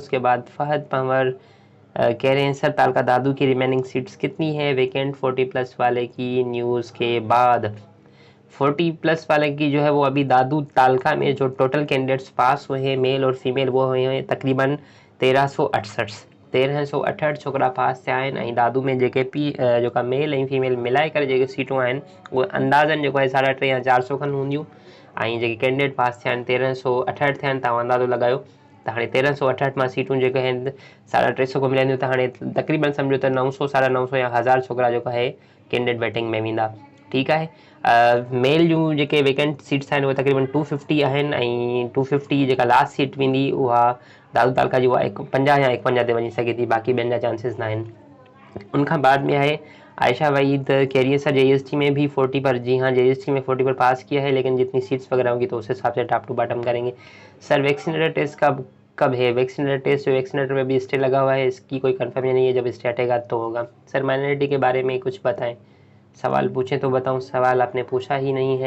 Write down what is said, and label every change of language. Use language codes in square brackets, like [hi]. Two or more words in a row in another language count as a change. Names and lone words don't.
[ur] اس کے بعد فہد پنور کہہ رہے ہیں سر تعلقہ دادو کی [en] remaining seats [ur] کتنی ہے ویکنٹ 40+ والے کی نیوز کے بعد. 40+ والے کی جو ہے وہ ابھی دادو تعلقہ میں جو [en] total candidates [ur] پاس ہوئے ہیں میل اور فیمیل وہ ہوئے ہیں تقریباً [sd] 1368 छोकरा पास से आए ऐं दादू में जेके पी जो का मेल ऐं फीमेल मिलाए करे जेके सीटूं आहिनि वो अंदाज़न जो है 350 या 400 खनि हूंदियूं ऐं जेके कैंडिडेट पास थिया आहिनि 1368 थिया आहिनि, तव्हां अंदाज़ो लॻायो त हाणे 1368 मां सीटूं जेके आहिनि 350 को मिलंदियूं त हाणे तकरीबन सम्झो त 900 950 या 1000 छोकिरा जेको आहे कैंडिडेट बैटिंग में वेंदा, ठीकु आहे। मेल जूं जेके [en] vacant seats [sd] आहिनि उहे तकरीबन 250 आहिनि ऐं 250 जेका [en] last seat [sd] वेंदी उहा दादू तालका जी उहा 50 या 51 ते वञी सघे थी, बाक़ी ॿियनि जा चांसिस न आहिनि। [ur] انکھاں بعد میں ہے عائشہ وحید کہہ رہی ہے سر جے ای ایس ٹی میں بھی 40 پر، جی ہاں جے ای ایس ٹی میں 40 پر پاس کیا ہے لیکن جتنی سیٹس وغیرہ ہوں گی تو اس حساب سے [en] top to bottom [ur] کریں گے. सर [en] vaccinator test [ur] کب ہے? [en] vaccinator test [ur] جو ویکسینیٹر میں بھی سٹے لگا ہوا ہے، اس کی کوئی کنفرمیشن نہیں ہے، جب سٹے ہٹے گا تو ہوگا. سر مائناریٹی کے بارے میں کچھ بتائیں، سوال پوچھیں تو بتاؤں، سوال آپ نے پوچھا ہی نہیں ہے.